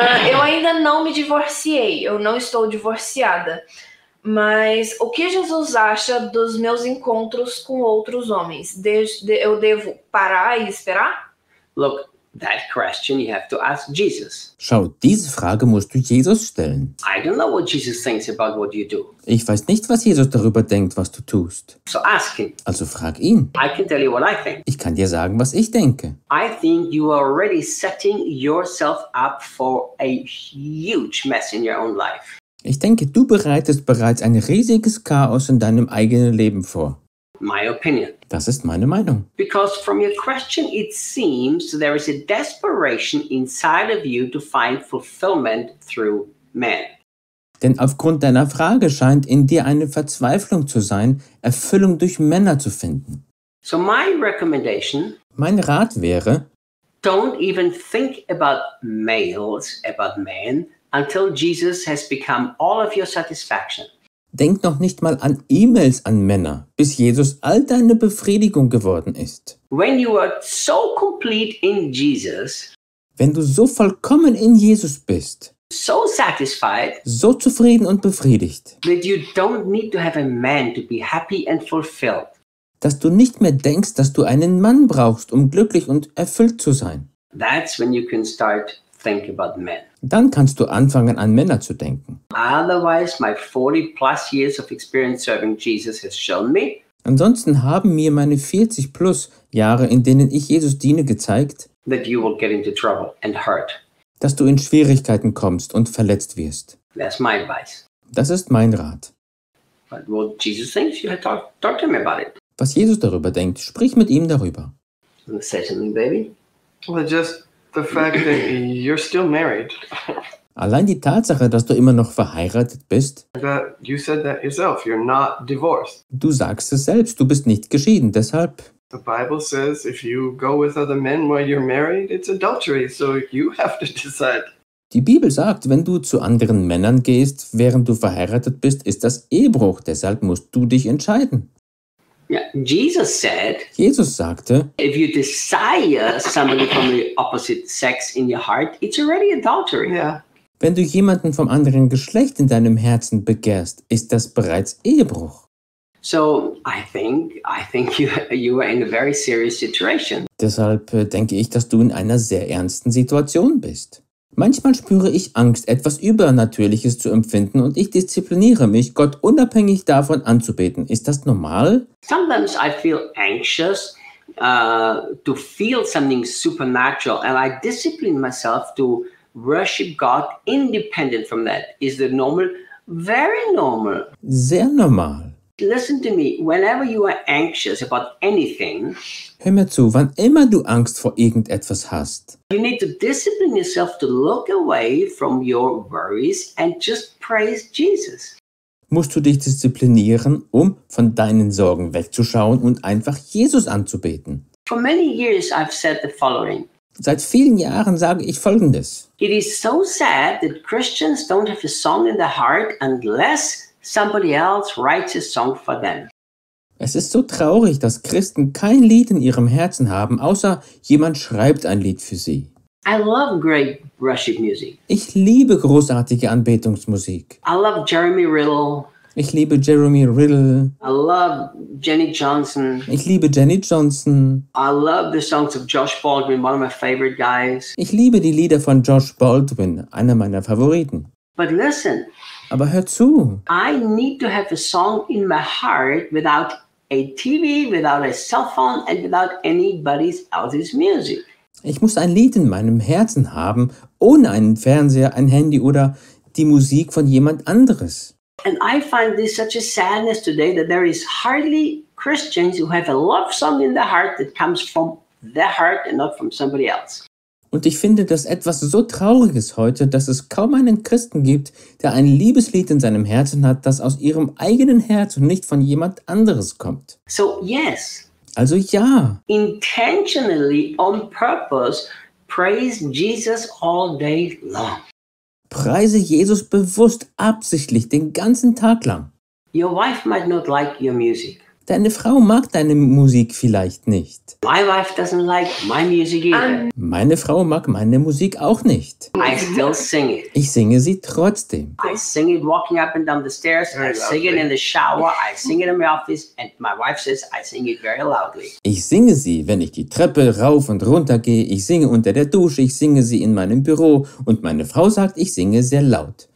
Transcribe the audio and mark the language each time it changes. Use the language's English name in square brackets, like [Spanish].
[Portuguese] Eu ainda não me divorciei. Eu não estou divorciada. Mas o que Jesus acha dos meus encontros com outros homens? Eu devo parar e esperar? [English] Look, That question you have to ask Jesus. [German] Schau, diese Frage musst du Jesus stellen. [English] I don't know what Jesus thinks about what you do. [German] Ich weiß nicht, was Jesus darüber denkt, was du tust. [English] So ask him. [German] Also frag ihn. [English] I can tell you what I think. [German] Ich kann dir sagen, was ich denke. [English] I think you are already setting yourself up for a huge mess in your own life. [German] Ich denke, du bereitest bereits ein riesiges Chaos in deinem eigenen Leben vor. [English] My opinion. [German] Das ist meine Meinung. [English] Because from your question it seems there is a desperation inside of you to find fulfillment through man. [German] Denn aufgrund deiner Frage scheint in dir eine Verzweiflung zu sein, Erfüllung durch Männer zu finden. [English] So my recommendation, [German] mein Rat wäre, [English] don't even think about males, about men, until Jesus has become all of your satisfaction. [German] Denk noch nicht mal an E-Mails an Männer, bis Jesus all deine Befriedigung geworden ist. [English] When you are so complete in Jesus, [German] wenn du so vollkommen in Jesus bist, [English] so satisfied, [German] so zufrieden und befriedigt, [English] that you don't need to have a man to be happy and fulfilled, [German] dass du nicht mehr denkst, dass du einen Mann brauchst, um glücklich und erfüllt zu sein. [English] That's when you can start think about men. [German] Dann kannst du anfangen, an Männer zu denken. [English] Otherwise, my 40 plus years of experience serving Jesus has shown me. [German] Ansonsten haben mir meine 40 plus Jahre, in denen ich Jesus diene, gezeigt, [English] that you will get into trouble and hurt. [German] Dass du in Schwierigkeiten kommst und verletzt wirst. [English] That's my advice. [German] Das ist mein Rat. [English] But what Jesus thinks, you have talk to him about it. [German] Was Jesus darüber denkt, sprich mit ihm darüber. [English] Say something, baby. Well, just the fact that you're still married. [German] Allein die Tatsache, dass du immer noch verheiratet bist. [English] That you said that yourself, you're not divorced. [German] Du sagst es selbst, du bist nicht geschieden, deshalb. [English] The Bible says if you go with other men while you're married, it's adultery, so you have to decide. [German] Die Bibel sagt, wenn du zu anderen Männern gehst, während du verheiratet bist, ist das Ehebruch, deshalb musst du dich entscheiden. [English] Jesus said, [German] Jesus sagte, [English] if you desire somebody from the opposite sex in your heart, it's already adultery. Yeah. [German] Wenn du jemanden vom anderen Geschlecht in deinem Herzen begehrst, ist das bereits Ehebruch. [English] So I think you are in a very serious situation. [German] Deshalb denke ich, dass du in einer sehr ernsten Situation bist. Manchmal spüre ich Angst, etwas Übernatürliches zu empfinden und ich diszipliniere mich, Gott unabhängig davon anzubeten. Ist das normal? [English] Sometimes I feel anxious to feel something supernatural and I discipline myself to worship God independent from that. Is that normal? Very normal. [German] Sehr normal. [English] Listen to me, whenever you are anxious about anything, [German] hör mir zu, wann immer du Angst vor irgendetwas hast, [English] you need to discipline yourself to look away from your worries and just praise Jesus. [German] Musst du dich disziplinieren, um von deinen Sorgen wegzuschauen und einfach Jesus anzubeten. [English] For many years I've said the following. [German] Seit vielen Jahren sage ich Folgendes. [English] It is so sad that Christians don't have a song in their heart unless somebody else writes a song for them. [German] Es ist so traurig, dass Christen kein Lied in ihrem Herzen haben, außer jemand schreibt ein Lied für sie. [English] I love great worship music. [German] Ich liebe großartige Anbetungsmusik. [English] I love Jeremy Riddle. [German] Ich liebe Jeremy Riddle. [English] I love Jenny Johnson. [German] Ich liebe Jenny Johnson. [English] I love the songs of Josh Baldwin, one of my favorite guys. [German] Ich liebe die Lieder von Josh Baldwin, einer meiner Favoriten. [English] But listen. [German] Aber hör zu. [English] I need to have a song in my heart without a TV, without a cell phone and without anybody else's music. [German] Ich muss ein Lied in meinem Herzen haben, ohne einen Fernseher, ein Handy oder die Musik von jemand anderes. [English] And I find this such a sadness today that there is hardly Christians who have a love song in their heart that comes from their heart and not from somebody else. [German] Und ich finde das etwas so Trauriges heute, dass es kaum einen Christen gibt, der ein Liebeslied in seinem Herzen hat, das aus ihrem eigenen Herz und nicht von jemand anderes kommt. [English] So, yes. [German] Also ja. [English] Intentionally, on purpose, praise Jesus all day long. [German] Preise Jesus bewusst, absichtlich, den ganzen Tag lang. [English] Your wife might not like your music. [German] Deine Frau mag deine Musik vielleicht nicht. [English] My wife doesn't like my music either. [German] Meine Frau mag meine Musik auch nicht. [English] I still sing it. [German] Ich singe sie trotzdem. [English] I sing it walking up and down the stairs. Very I sing lovely. It in the shower. I sing it in my office. And my wife says I sing it very loudly. [German] Ich singe sie, wenn ich die Treppe rauf und runter gehe. Ich singe unter der Dusche. Ich singe sie in meinem Büro. Und meine Frau sagt, ich singe sehr laut.